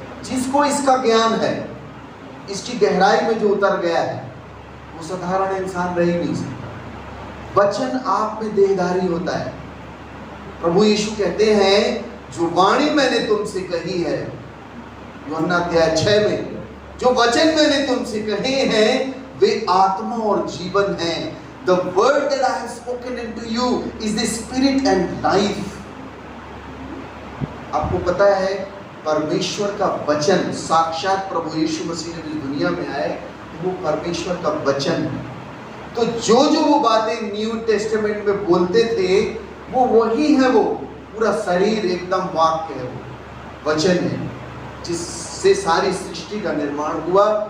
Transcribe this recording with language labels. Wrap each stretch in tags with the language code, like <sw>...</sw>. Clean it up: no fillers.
<hi>जिसको इसका ज्ञान है, इसकी गहराई में जो उतर गया है, वो साधारण इंसान रह ही नहीं सकता। वचन आप में देहधारी होता है। प्रभु यीशु कहते हैं, जो वाणी मैंने तुमसे कही है, यूहन्ना अध्याय 6 में, जो वचन मैंने तुमसे कहे हैं वे आत्मा और जीवन हैं।</hi> <en>The word that I have spoken into you is the spirit and life.</en> <hi>आपको पता है परमेश्वर का वचन, साक्षात प्रभु यीशु मसीह ने इस दुनिया में आए, वो परमेश्वर का वचन है। तो जो वो बातें न्यू टेस्टामेंट में बोलते थे, वो वही है। वो पूरा शरीर एकदम वाक्य है, वो वचन है जिससे सारी सृष्टि का निर्माण हुआ।</hi>